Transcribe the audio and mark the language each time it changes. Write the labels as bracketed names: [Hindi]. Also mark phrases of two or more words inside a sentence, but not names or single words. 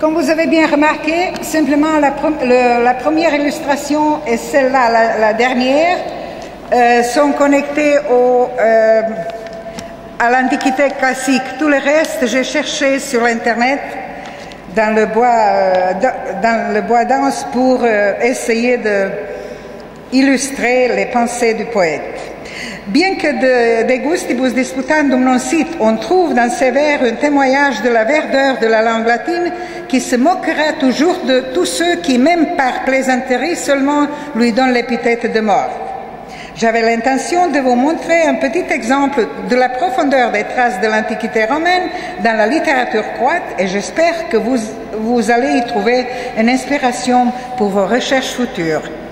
[French] Comme vous avez bien remarqué, simplement la première illustration et celle-là, la dernière, sont connectées à l'Antiquité classique. Tout le reste, j'ai cherché sur Internet dans le bois dense pour essayer d'illustrer les pensées du poète. Bien que [Latin] de gustibus disputandum non sit, [French] on trouve dans ces vers un témoignage de la verdeur de la langue latine qui se moquera toujours de tous ceux qui, même par plaisanterie seulement, lui donnent l'épithète de mort. J'avais l'intention de vous montrer un petit exemple de la profondeur des traces de l'Antiquité romaine dans la littérature croate et j'espère que vous allez y trouver une inspiration pour vos recherches futures.